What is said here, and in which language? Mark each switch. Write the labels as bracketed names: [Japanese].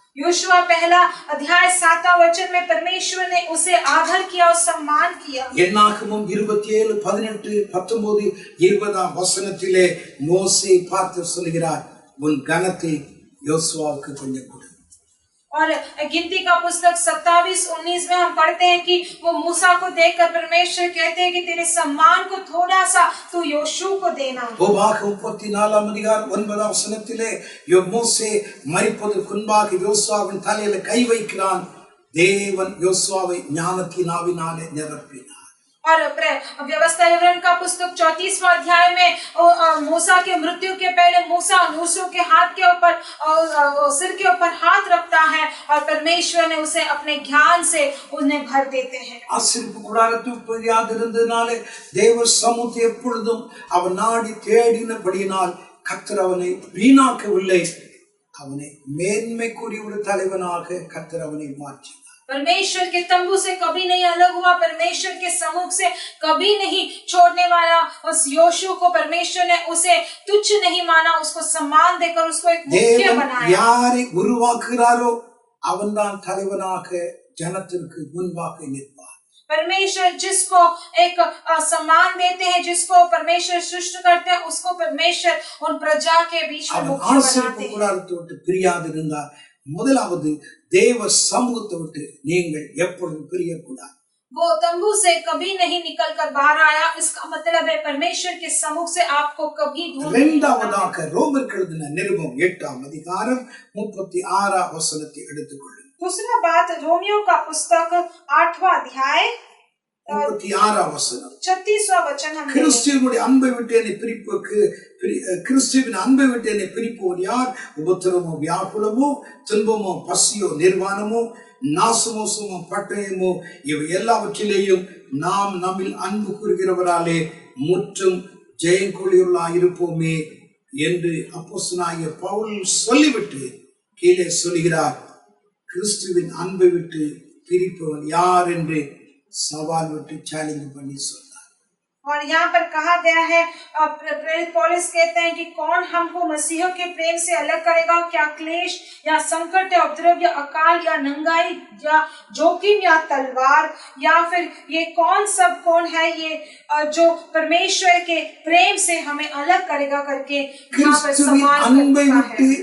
[Hindi] Yoshua 1 अध्याय 7वां वचन में परमेश्वर ने उसे आदर किया और सम्मान किया। [Tamil] என்னாகமம் 27:18-19-20ஆம் வசனத்திலே மோசே பார்த்து சொல்கிறார், உன் கனத்தை யோசுவாவுக்கு கொஞ்சம் கொடு। [Hindi] और गिनती का पुस्तक 27-19 में हम पढ़ते हैं कि वो मूसा को देखकर परमेश्वर कहते हैं कि तेरे सम्मान को थोड़ा सा तू योशू को देना। [Tamil] உபாகம் 34ஆம் அதிகாரம் 9ஆம் வசனத்திலே மோசே மரிப்பதற்கு முன்பாக யோசுவாவின் தலையில கை வைக்கிறான், தேவன் யோசுவாவை ஞானத்தின் ஆவினாலே நிரப்பினார்। [Hindi] और व्यवस्था विवरण का पुस्तक 34वां अध्याय में मूसा के मृत्यु के पहले मूसा मूसों के हाथ के ऊपर सिर के ऊपर हाथ रखता है और परमेश्वर ने उसे अपने ज्ञान से उन्हें भर देते हैं। [Tamil] ஆசரிப்பு கூடாரத்துக்கு போகாதிருந்ததினாலே தேவ சமூகத்தை எப்பொழுதும் அவன் நாடி தேடினபடியினால் கர்த்தர் அவனை வீணாக்கவில்லை, அவனை மேன்மைக்குரிய ஒரு தலைவனாக கர்த்தர் அவனை மாற்றினார்। [Hindi] परमेश्वर के तंबू से कभी नहीं अलग हुआ, परमेश्वर के सम्मुख से कभी नहीं छोड़ने वाला उस योशु को परमेश्वर ने उसे तुच्छ नहीं माना, उसको सम्मान देकर उसको एक मुख्य बनाया। [Tamil] யாரை உருவாக்குகிறாரோ அவன்தான் தலைவனாக ஜனத்திற்கு முன்பாக நிற்பார்। [Hindi] परमेश्वर जिसको एक सम्मान देते हैं, जिसको परमेश्वर सृष्टि करते हैं, उसको परमेश्वर उन प्रजा के बीच में मुख्य बनाते हैं। [Tamil] பிரியாதிருந்தார் முதலாவது தேவ சமூகத்தை விட்டு நீங்கள் எப்பொழுதும் பிரியக்கூடாது। [Hindi] वो तंबू से कभी नहीं निकल कर बाहर आया, इसका मतलब है परमेश्वर के सम्मुख से आपको कभी दूर नहीं [Tamil] இரண்டாவதாக ரோமருக்கு எழுதின நிருபம் 8ஆம் அதிகாரம் 36ஆம் வசனத்தை எடுத்துக்கொள்ளுங்கள்। [Hindi] दूसरा बात रोमियो का पुस्तक 8वां अध्याय [Tamil] 36ஆம் வசனம் [Hindi] 36वां वचन हम [Tamil] கிறிஸ்துவின் அன்பை விட்டு என்னை கிறிஸ்துவின் அன்பை விட்டு என்னை பிரிப்போர் யார்? உபத்திரமோ வியாகுலமோ துன்பமோ பசியோ நிர்வாணமோ நாசமோசமோ பட்டயமோ இவை எல்லாவற்றிலேயும் நாம் நம்மில் அன்பு கூறுகிறவராலே முற்றும் ஜெயங்கொள்ளியுள்ளாயிருப்போமே என்று அப்போஸ்தலனாகிய பவுல் சொல்லிவிட்டு கீழே சொல்கிறார், கிறிஸ்துவின் அன்பை விட்டு பிரிப்பவன் யார் என்று सवाल विட்டு चैलेंज பண்ணி சொன்னார்। [Hindi] और यहाँ पर कहा गया है, प्रेरित पौलुस कहते हैं कि कौन हमको मसीह के प्रेम से अलग करेगा? क्या क्लेश या संकट या उपद्रव या अकाल या नंगाई या जोखिम या तलवार या फिर ये कौन है ये जो परमेश्वर के प्रेम से हमें अलग करेगा करके यहाँ पर सवाल करता है।